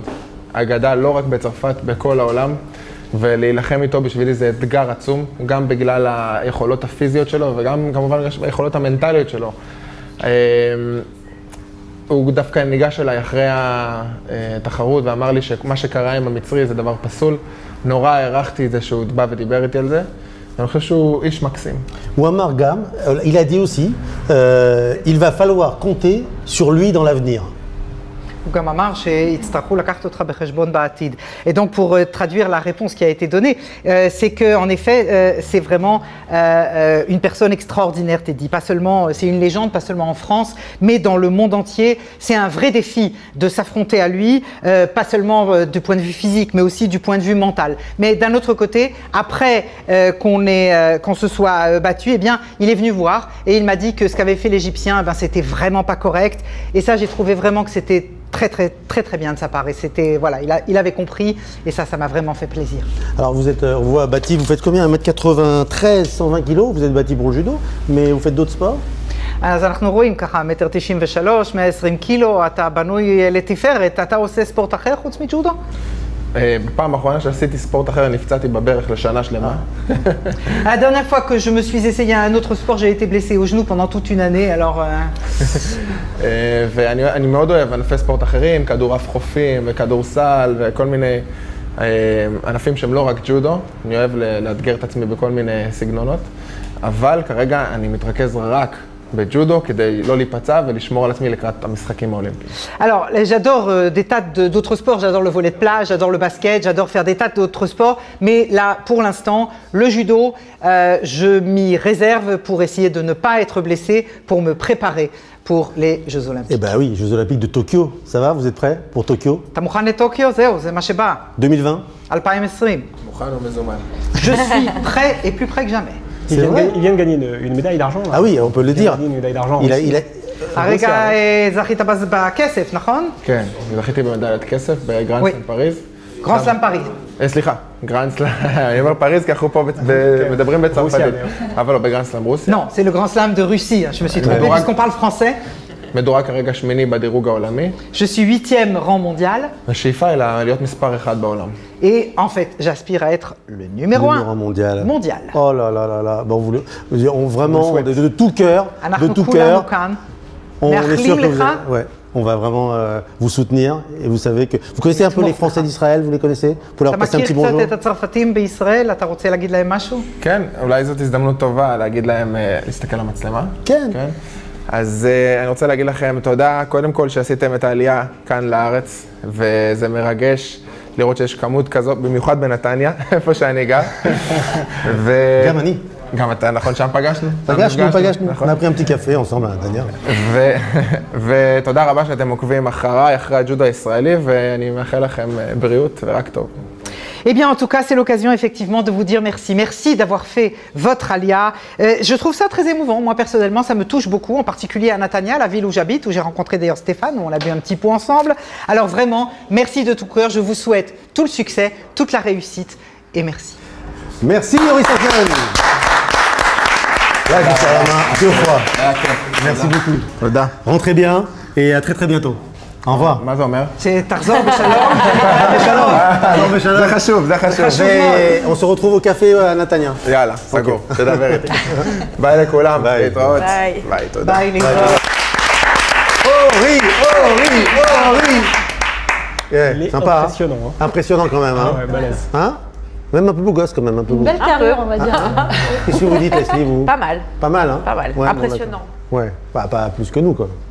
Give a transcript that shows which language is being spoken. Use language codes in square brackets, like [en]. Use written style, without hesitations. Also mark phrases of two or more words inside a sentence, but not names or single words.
[he] אגדה לא רק בצרפת, בכל העולם, ולהילחם איתו בשבילי זה אתגר עצום, גם בגלל היכולות הפיזיות שלו, וגם כמובן היכולות המנטליות שלו. הוא דווקא ניגש אליי אחרי התחרות ואמר לי שמה שקרה עם המצרי זה דבר פסול. נורא הערכתי את זה שהוא בא ודיבר איתי על זה. אני חושב שהוא איש מקסים. הוא אמר גם, [fr] il a dit aussi, il va falloir compter sur lui dans l'avenir. [he] הוא גם אמר שיצטרכו לקחת אותך בחשבון בעתיד. [fr] Et donc pour traduire la réponse qui a été donnée, c'est que en effet c'est vraiment une personne extraordinaire, Teddy. Pas seulement, c'est une légende, pas seulement en France, mais dans le monde entier. C'est un vrai défi de s'affronter à lui, pas seulement du point de vue physique, mais aussi du point de vue mental. Mais d'un autre côté, après qu'on se soit battu, eh bien, il est venu voir et il m'a dit que ce qu'avait fait l'Égyptien, ben, c'était vraiment pas correct. Et ça, j'ai trouvé vraiment que c'était très bien de sa part et c'était voilà, il avait compris et ça m'a vraiment fait plaisir. Alors vous êtes, on voit bâti, vous faites combien, 1m93, 120 kg, vous êtes bâti pour le judo, mais vous faites d'autres sports? [he] אז אנחנו רואים ככה, 1.93, 120 קילו, אתה בנוי לתפארת, אתה עושה ספורט אחר חוץ מג'ודו? בפעם האחרונה שעשיתי ספורט אחר, נפצעתי בברך לשנה שלמה. [fr] La dernière fois que je me suis essayé à un autre sport, j'ai été blessé au genou pendant toute une année, alors... [he] ואני מאוד אוהב ענפי ספורט אחרים, כדורעף חופים וכדורסל וכל מיני ענפים שהם לא רק ג'ודו. אני אוהב לאתגר את עצמי בכל מיני סגנונות, אבל כרגע אני מתרכז רק בג'ודו כדי לא להיפצע ולשמור על עצמי לקראת המשחקים האולימפיים. [fr] Alors, j'adore des tas d'autres sports, j'adore le volley de plage, j'adore le basket, j'adore faire des tas d'autres sports, mais là, pour l'instant, le judo, je m'y réserve pour essayer de ne pas être blessé, pour me préparer pour les Jeux Olympiques. Eh ben oui, Jeux Olympiques de Tokyo, ça va, vous êtes prêts pour Tokyo? [he] אתה מוכן לטוקיו? זהו, זה מה שבא. 2020? 2020. מוכן ומזומן. [fr] Je suis prêt et plus prêt que jamais. Il vient de gagner une médaille d'argent. Ah oui, on peut le dire. Une médaille d'argent. [he] הרגע זכית בכסף, נכון? כן, זכיתי במדליית כסף בגרנד סלאם פריז. גרנד סלאם פריז. סליחה, גרנד סלאם, אני אומר פריז כי אנחנו פה מדברים בצרפתית. אבל לא, בגרנד סלאם רוסיה. [fr] Non, c'est le Grand Slam de Russie, je me suis trompé puisqu'on parle français. [he] מדורג כרגע שמיני בדירוג העולמי. [fr] Je suis 8e rang mondial. [he] השאיפה היא להיות מספר 1 בעולם. [fr] Et en fait, j'aspire à être le numéro 1 mondial. mondial. Oh là là là là. Bon, on vraiment, de tout cœur, on est sûr que on va vraiment vous soutenir. Et vous savez que... Vous connaissez un peu les Français d'Israël, vous les connaissez? Pour leur passer un petit bonjour. [he] אתה מכיר קצת את הצרפתים בישראל? אתה רוצה להגיד להם משהו? כן, אולי זאת הזדמנות טובה להגיד להם, להסתכל על המצלמה. כן. אז אני רוצה להגיד לכם תודה, קודם כל שעשיתם את העלייה כאן לארץ, וזה מרגש לראות שיש כמות כזאת, במיוחד בנתניה, איפה שאני גר. גם אני. גם אתה, נכון, שם פגשנו? פגשנו. [fr] On a pris un petit café ensemble à Dania. [he] ותודה רבה שאתם עוקבים אחריי, אחרי הג'ודו הישראלי, ואני מאחל לכם בריאות ורק טוב. [fr] Eh bien, en tout cas, c'est l'occasion effectivement de vous dire merci. Merci d'avoir fait votre alia. Je trouve ça très émouvant. Moi, personnellement, ça me touche beaucoup, en particulier à Natania, la ville où j'habite, où j'ai rencontré d'ailleurs Stéphane, où on a bu un petit pot ensemble. Alors vraiment, merci de tout cœur. Je vous souhaite tout le succès, toute la réussite et merci. Merci, Yori Safen. Là, je serre la main 2 fois. Merci beaucoup. Rentrez bien et à très très bientôt. Au revoir. C'est Tarzan, Béchalom. [he] זה חשוב, זה חשוב. [fr] On se retrouve au café à Natania. [he] יאללה, סגור. תדבר איתי. ביי לכולם, להתראות. ביי, תודה. ביי, להתראות. [fr] Ori. Sympa. Impressionnant. Impressionnant quand même. Ah ouais, balèze. Hein? Même un peu beau gosse quand même. Un peu beau. Belle carrure, on va dire. Qu'est-ce que vous dites, Leslie, vous? Pas mal. Pas mal, hein? Pas mal. Ouais, impressionnant. Ouais, pas plus que nous, quoi.